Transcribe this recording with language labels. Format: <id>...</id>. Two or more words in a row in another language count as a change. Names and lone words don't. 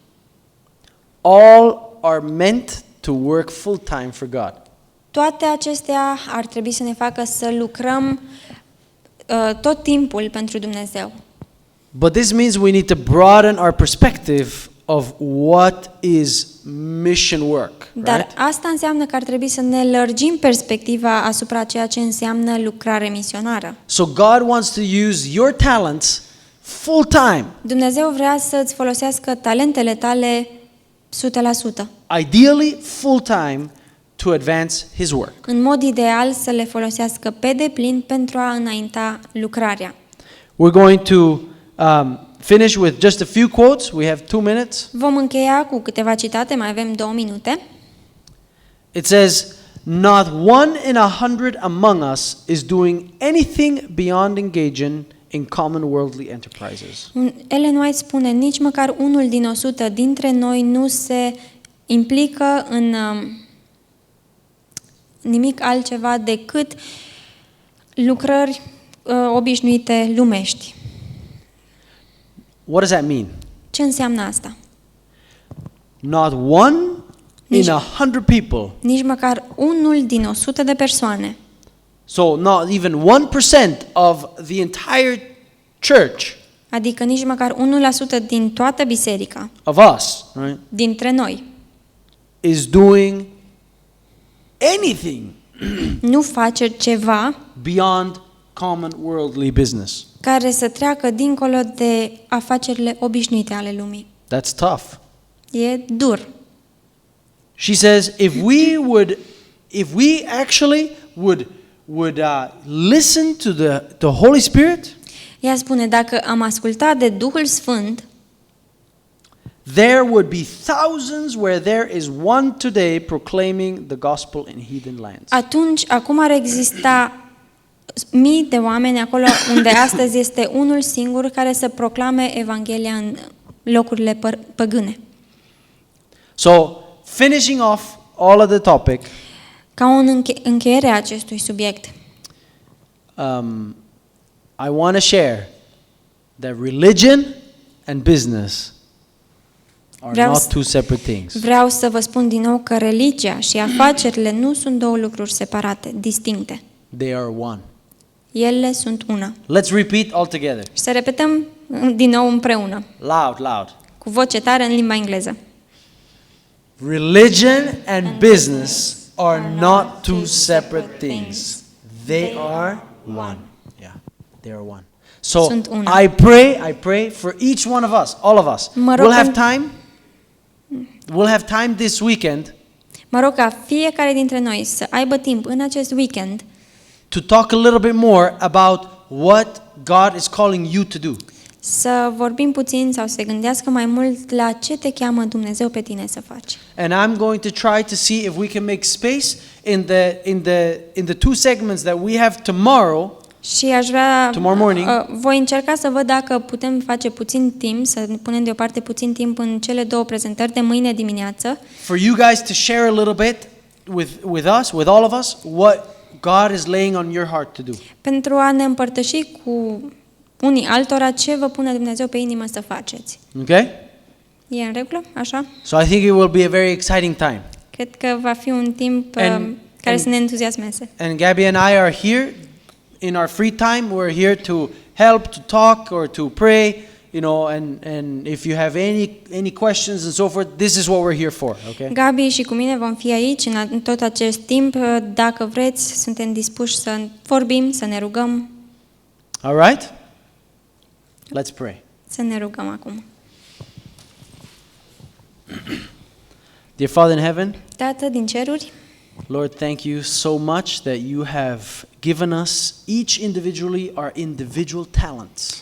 <en>all are meant to work full time for God.</en> <ro>toate acestea ar trebui să ne facă să lucrăm tot timpul pentru Dumnezeu.</ro> <en>But this means we need to broaden our perspective of what is mission work,</en> <ro>Dar</ro> <en>right?</en> <ro>asta înseamnă că ar trebui să ne lărgim perspectiva asupra ceea ce înseamnă lucrare misionară.</ro> <en>So God wants to use your talents full time.</en> <ro>Dumnezeu vrea să-ți folosească talentele tale 100%.</ro> <en>Ideally full time to advance His work.</en> <ro>În mod ideal să le folosească pe deplin pentru a înainta lucrarea.</ro> <en>We're going to finish with just a few quotes. We have 2 minutes.</en> <ro>Vom încheia cu câteva citate, mai avem 2 minute.</ro> <en>It says, "Not one in 100 among us is doing anything beyond engaging in common worldly enterprises."</en> <ro>Ellen White spune, nici măcar unul din 100 dintre noi nu se implică în nimic altceva decât lucrări obișnuite lumești.</ro> <en>What does that mean?</en> <ro>Ce înseamnă asta?</ro> <en>Not one in 100 people.</en> <ro>Nici măcar unul din 100 de persoane.</ro> <en>So not even 1% of the entire church</en> <ro>Adică nici măcar 1% din toată biserica,</ro> <en>of us, right,</en> <ro>dintre noi,</ro> <en>is doing anything</en> <ro>nu face ceva</ro> <en>beyond common worldly business.</en> <ro>care să treacă dincolo de afacerile obișnuite ale lumii.</ro> <en>That's tough.</en> <ro>E dur.</ro> <en>She says, if we actually would listen to the Holy Spirit,</en> <ro>Ea spune, dacă am ascultat de Duhul Sfânt,</ro> <en>there would be thousands where there is one today proclaiming the gospel in heathen lands.</en> <ro>atunci, acum ar exista mii de oameni acolo unde astăzi este unul singur care să proclame Evanghelia în locurile păgâne.</ro> <en>So, finishing off all of the topic,</en> <ro>Ca o încheiere a acestui subiect,</ro> <en>I want to share that religion and business are not two separate things.</en> <ro>Vreau să vă spun din nou că religia și afacerile nu sunt două lucruri separate, distincte.</ro> <en>They are one.</en> <ro>Ele sunt una.</ro> <en>Let's repeat all together.</en> <ro>Și să repetăm din nou împreună,</ro> <en>Loud.</en> <ro>cu voce tare în limba engleză.</ro> <en>Religion and business are not two separate things. They are one. Yeah, they are one. So</en> <ro>Sunt una.</ro> <en>I pray for each one of us, all of us.</en> <ro>Mă rog</ro> <en>We'll have time this weekend</en> <ro>Mă rog ca fiecare dintre noi să aibă timp în acest weekend</ro> <en>to talk a little bit more about what God is calling you to do.</en> <ro>să vorbim puțin sau să se gândească mai mult la ce te cheamă Dumnezeu pe tine să faci.</ro> <en>And I'm going to try to see if we can make space in the two segments that we have tomorrow.</en> <ro>Și aș vrea,</ro> <en>Tomorrow morning.</en> <ro>Voi încerca să văd dacă putem face puțin timp, să punem deoparte puțin timp în cele două prezentări de mâine dimineață.</ro> <en>For you guys to share a little bit with us, with all of us, what God is laying on your heart to do.</en> <ro>Pentru a ne împărtăși cu unii altora ce vă pune Dumnezeu pe inimă să faceți.</ro> <en>Okay?</en> <ro>E în regulă? Așa?</ro> <en>So I think it will be a very exciting time.</en> <ro>Cred că va fi un timp care să ne entuziasmeze.</ro> <en>And Gabby and I are here in our free time. We're here to help, to talk, or to pray, you know, and if you have any questions and so forth, this is what we're here for, okay?</en> <ro>Gabi și cu mine vom fi aici în tot acest timp. Dacă vreți, suntem dispuși să vorbim, să ne rugăm.</ro> <en>All right? Let's pray.</en> <ro>Să ne rugăm acum.</ro> <en>Dear Father in heaven,</en> <ro>Tată din ceruri,</ro> <en>Lord, thank you so much that you have given us each individually our individual talents.</en>